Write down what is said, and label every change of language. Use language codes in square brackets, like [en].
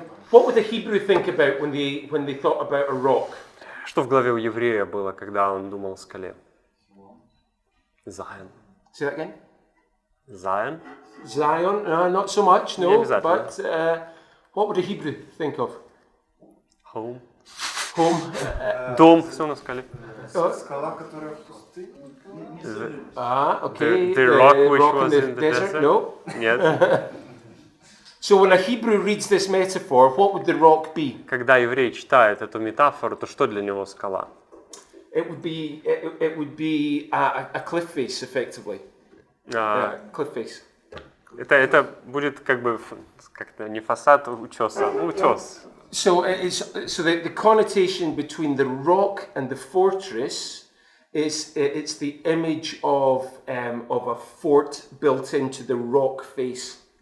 [en] What would the Hebrew think about when they thought about a rock? [ru] Что в голове у еврея было, когда он думал о скале? [en] Zion. Say that again. Zion? Zion? No, not so much. No. Exactly. But what would a Hebrew think of? Home. Home. [ru] Дом, все на скале. Скала, которая в пустыне. [en] Okay. The rock which was in the desert? No. [ru] Нет. [en] So when a Hebrew reads this metaphor, what would the rock be? [ru] Когда еврей читает эту метафору, то что для него скала? [en] It would be a cliff face, effectively. Cliff face. [ru] Это будет как бы как-то не фасад утеса, утес. [en] So the connotation between the rock and the fortress it's the image of a fort built into the rock face.